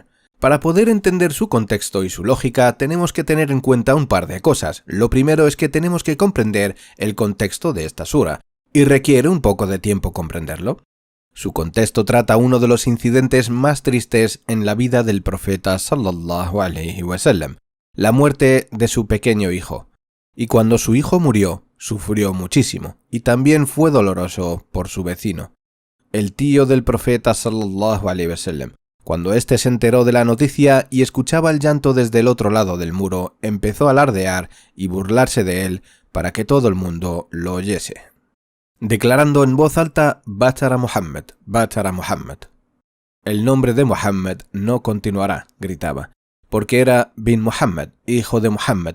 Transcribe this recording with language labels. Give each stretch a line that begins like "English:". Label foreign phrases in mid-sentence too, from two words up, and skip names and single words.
Spanish: Para poder entender su contexto y su lógica, tenemos que tener en cuenta un par de cosas. Lo primero es que tenemos que comprender el contexto de esta sura, y requiere un poco de tiempo comprenderlo. Su contexto trata uno de los incidentes más tristes en la vida del profeta
Arabic: صلى الله عليه وسلم,
Spanish: la muerte de su pequeño hijo. Y cuando su hijo murió, sufrió muchísimo, y también fue doloroso por su vecino, el tío del profeta
Arabic: صلى الله عليه وسلم.
Spanish: Cuando éste se enteró de la noticia y escuchaba el llanto desde el otro lado del muro, empezó a alardear y burlarse de él para que todo el mundo lo oyese, declarando en voz alta:
Arabic: بتر محمد، بتر محمد.
Spanish: El nombre de Muhammad no continuará, gritaba, porque era bin Muhammad, hijo de Muhammad.